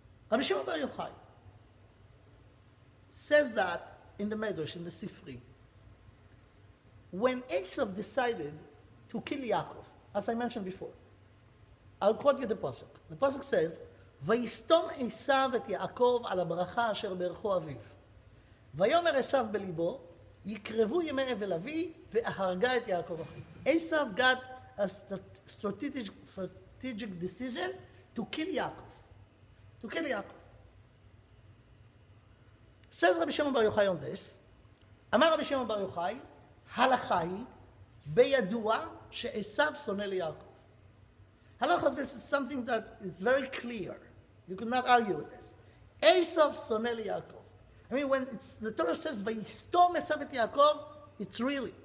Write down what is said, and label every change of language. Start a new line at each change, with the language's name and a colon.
English: Rabbi Shimon Bar Yochai says that in the Medrash, in the Sifri, when Esav decided to kill Yaakov, as I mentioned before, I'll quote you the pasuk.
Hebrew: The pasuk says, "ויסתום עשיו את יעקב על הברכה אשר ברכו אביו. ויאמר עשיו בליבו, יקרבו ימי אבל אבי, והרגה את יעקב אחיו."
English: Esav got a strategic decision to kill Yaakov. To kill Yaakov. Says Rabbi Shimon Bar Yochai on this,
Hebrew: אמר רבי שמעון בר יוחאי, הלכה היא בידוע שעשיו שונא ליעקב.
English: Halacha, this is something that is very clear. You could not argue with this. Esav sonel Yaakov. I mean, when the Torah says,
Hebrew: "Vayistom Esav et Yaakov,"
English: it's real.